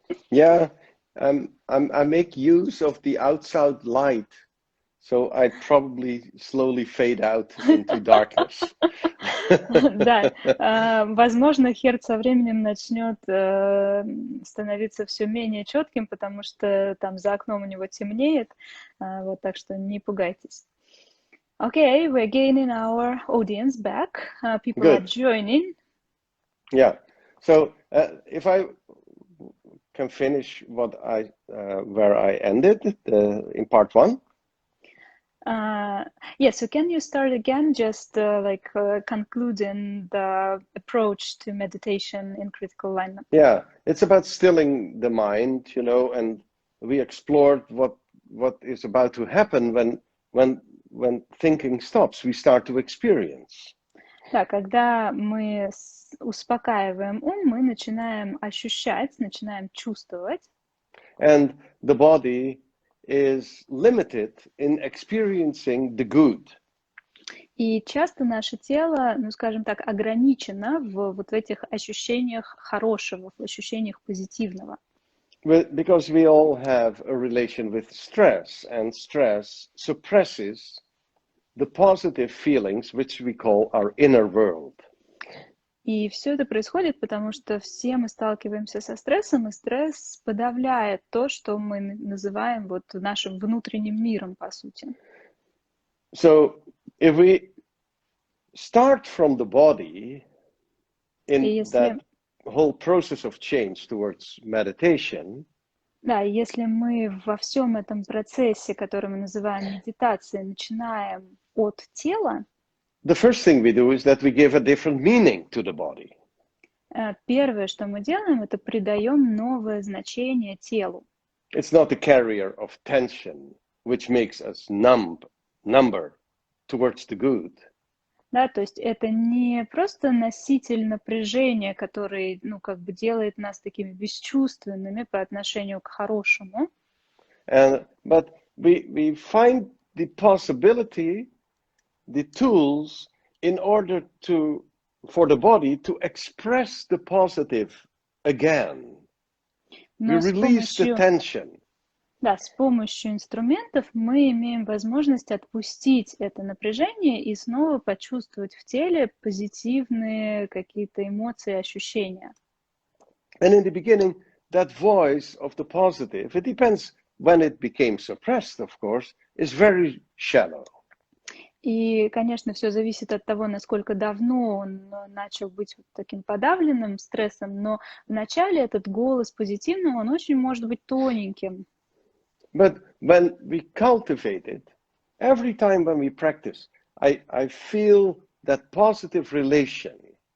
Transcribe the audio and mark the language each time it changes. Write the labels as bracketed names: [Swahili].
[English] Yeah, I make use of the outside light, so I probably slowly fade out into darkness. [Russian] Да, возможно, Херт со временем начнет становиться все менее четким, потому что там за окном у него темнеет, вот, так что не пугайтесь. [English] Okay, we're gaining our audience back. People are joining. Yeah. So if I can finish what where I ended in part 1. Yeah, so can you start again, just concluding the approach to meditation in critical alignment? Yeah, it's about stilling the mind, and we explored what is about to happen when thinking stops. We start to experience. [Russian] Да, когда мы успокаиваем ум, мы начинаем ощущать, начинаем чувствовать. [English] And the body is limited in experiencing the good. [Russian] И часто наше тело, скажем так, ограничено в этих ощущениях хорошего, в ощущениях позитивного. [English] Because we all have a relation with stress, and stress suppresses the positive feelings which we call our inner world. [Russian] И все это происходит, потому что все мы сталкиваемся со стрессом, и стресс подавляет то, что мы называем вот нашим внутренним миром, по сути. [English] So if we start from the body [Russian] И [English] in [Russian] если, [English] that whole process of change towards meditation, [Russian] да, если мы во всем этом процессе, который мы называем медитацией, начинаем от тела, [English] the first thing we do is that we give a different meaning to the body. [Russian] первое, что мы делаем, это придаем новое значение телу. [English] It's not the carrier of tension, which makes us number towards the good. [Russian] Да, то есть это не просто носитель напряжения, который, ну, как бы делает нас такими бесчувственными по отношению к хорошему. [English] But we find the possibility, the tools, in order for the body to express the positive again. We [Russian] Но с [English] release the [Russian] помощью, [English] tension. [Russian] да, с помощью инструментов мы имеем возможность отпустить это напряжение и снова почувствовать в теле позитивные какие-то эмоции, ощущения. [English] And in the beginning, that voice of the positive, it depends when it became suppressed, of course, is very shallow. [Russian] И, конечно, все зависит от того, насколько давно он начал быть вот таким подавленным стрессом, но вначале этот голос позитивный, он очень может быть тоненьким. [English] But when we cultivate it, every time when we practice, I feel that positive relation.